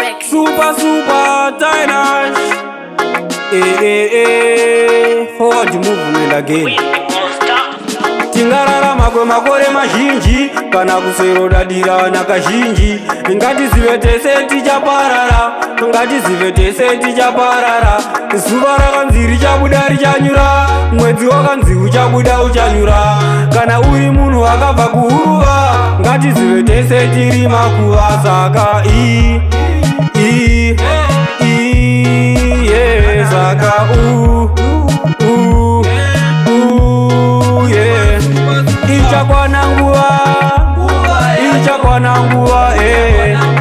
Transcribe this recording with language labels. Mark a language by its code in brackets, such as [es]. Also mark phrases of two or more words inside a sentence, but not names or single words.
[en] Super, super, Dynash. Eh, eh, eh, forward movement again. [sn] Tingararama kwemakore mazhinji, kana kusero dadira nakazhinji. Ngatizive tese tichaparara, ngatizive tese tichaparara. Zuva rakanzi richabuda richanyura, mwedzi wakanzi uchabuda uchanyura. Kana uri munhu akabva kuhuruva, ngatizive tese tiri makuva. Saka i, i, i, yeah. Saka u, u, u, yeah. Ichakwana nguva, ichakwana nguva, eh.